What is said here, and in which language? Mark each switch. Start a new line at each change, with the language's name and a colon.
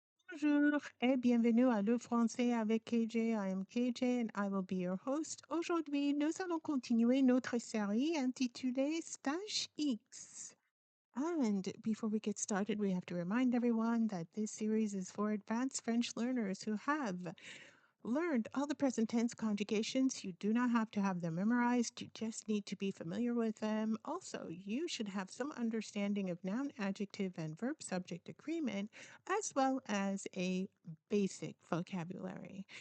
French: Bonjour et bienvenue à Le Français avec KJ.
English: I am KJ and I will be your host.
French: Aujourd'hui, nous allons continuer notre série intitulée Stage X.
English: And before we get started, we have to remind everyone that this series is for advanced French learners who have learned all the present tense conjugations. You do not have to have them memorized. You just need to be familiar with them. Also, you should have some understanding of noun, adjective, and verb subject agreement, as well as a basic vocabulary.